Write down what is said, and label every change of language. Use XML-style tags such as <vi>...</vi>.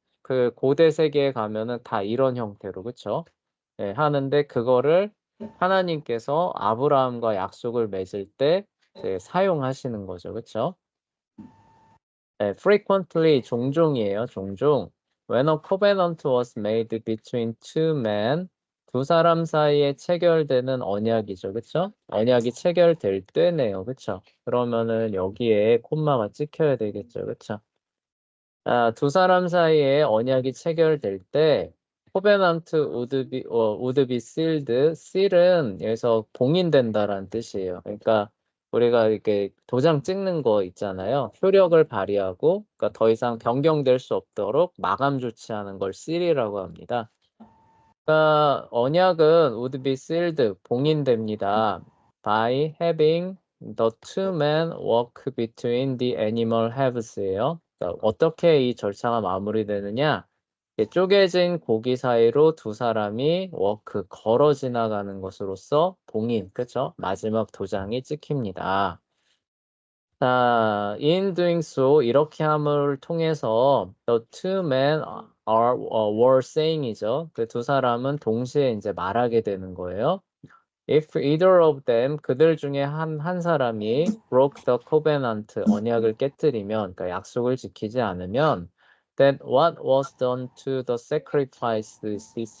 <ko>그 고대 세계에 가면은 다 이런 형태로, 그쵸? 하는데 그거를 하나님께서 아브라함과 약속을 맺을 때 사용하시는 거죠, 그쵸? frequently, 종종이에요, 종종.</ko> <en>When a covenant was made between two men,</en> <ko>두 사람 사이에 체결되는 언약이죠, 그쵸? 언약이 체결될 때네요, 그쵸? 그러면은 여기에 콤마가 찍혀야 되겠죠, 그쵸? 두 사람 사이에 언약이 체결될 때 코베넌트</ko> <en>would be sealed.</en> <ko>seal은 여기서 봉인된다라는 뜻이에요. 그러니까 우리가 이렇게 도장 찍는 거 있잖아요. 효력을 발휘하고 그러니까 더 이상 변경될 수 없도록 마감 조치하는 걸 seal이라고 합니다. 그러니까 언약은</ko> <en>would be sealed,</en> <ko>봉인됩니다.</ko> <en>by having the two men walk between the animal halves예요.</en> <ko>그러니까 어떻게 이 절차가 마무리되느냐? 쪼개진 고기 사이로 두 사람이 걸어 지나가는 것으로서 봉인, 그쵸? 마지막 도장이 찍힙니다.</ko> <en>자, in doing so,</en> <ko>이렇게 함을 통해서</ko> <en>the two men were saying이죠.</en> <ko>그 두 사람은 동시에 이제 말하게 되는 거예요.</ko> <en>If either of them,</en> <ko>그들 중에 한 사람이</ko> <en>broke the covenant,</en> <ko>언약을 깨뜨리면, 그러니까 약속을 지키지 않으면,</ko> <en>then what was done to the sacrifices,</en>